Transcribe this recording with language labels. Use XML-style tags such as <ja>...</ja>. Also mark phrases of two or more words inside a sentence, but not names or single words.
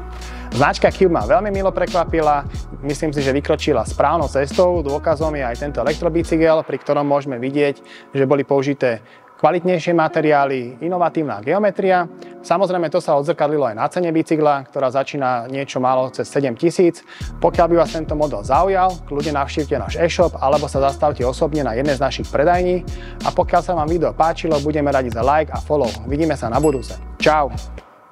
<sk>Značka Cube ma veľmi milo prekvapila, myslím si, že vykročila správnou cestou, dôkazom je aj tento elektrobicykel, pri ktorom môžeme vidieť, že boli použité kvalitnejšie materiály, inovatívna geometria. Samozrejme to sa odzrkadlilo aj na cene bicykla, ktorá začína niečo málo cez 7 000. Pokiaľ by vás tento model zaujal, kľudne navštívte náš e-shop alebo sa zastavte osobne na jednej z našich predajní. A pokiaľ sa vám video páčilo, budeme radi za like a follow. Vidíme sa na budúce. Čau!</sk>